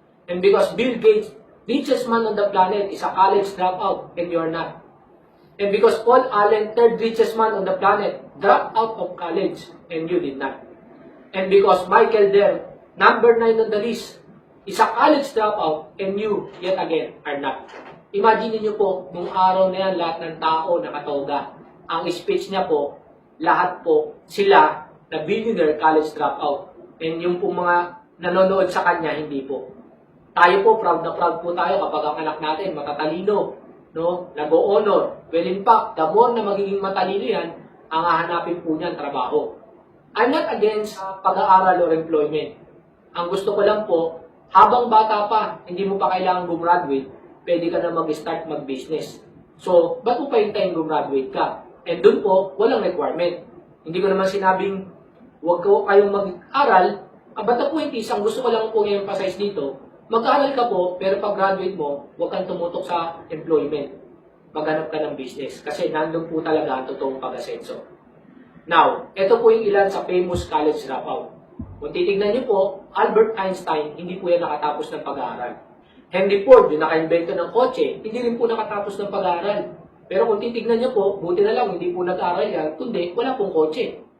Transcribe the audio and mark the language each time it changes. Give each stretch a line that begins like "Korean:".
English: And because Bill Gates, richest man on the planet, is a college dropout and you are not. And because Paul Allen, third richest man on the planet, dropped out of college and you did not. And because Michael Dell, number 9 on the list, is a college dropout and you, yet again, are not.
Filipino: Imagine niyo po, nung araw na yan, lahat ng tao nakatoga. Ang speech niya po, lahat po sila na
English: billionaire college dropout.
Filipino: And yung po mga nanonood sa kanya, hindi po. Tayo po, proud na proud po tayo kapag ang anak natin matatalino. No? Nag-o-honor.
English: Well, in fact, the more
Filipino: na magiging matalino yan, ang hahanapin po niyan trabaho.
English: I'm not against
Filipino: pag-aaral
English: or employment.
Filipino: Ang gusto ko lang po, habang bata pa, hindi mo pa kailangan gumraduate, pwede ka na mag-start mag-business. So, ba't mo pa hintayin gumraduate ka? And dun po, walang requirement. Hindi ko naman sinabing, huwag ko kayong mag-aral. Basta po hindi, ang gusto ko lang po i-emphasize dito, mag-aaral ka po, pero pag graduate mo, huwag kang tumutok sa employment. Maghanap ka ng business. Kasi nandun po talaga ang totoong pag-asenso. Now, ito po yung ilan sa
English: famous college dropout.
Filipino: Kung titignan niyo po, Albert Einstein, hindi po yan nakatapos ng pag-aaral. Henry Ford, yung naka-invento ng kotse, hindi rin po nakatapos ng pag-aaral. Pero kung titignan niyo po, buti na lang, hindi po nag-aaral yan, kundi wala pong kotse.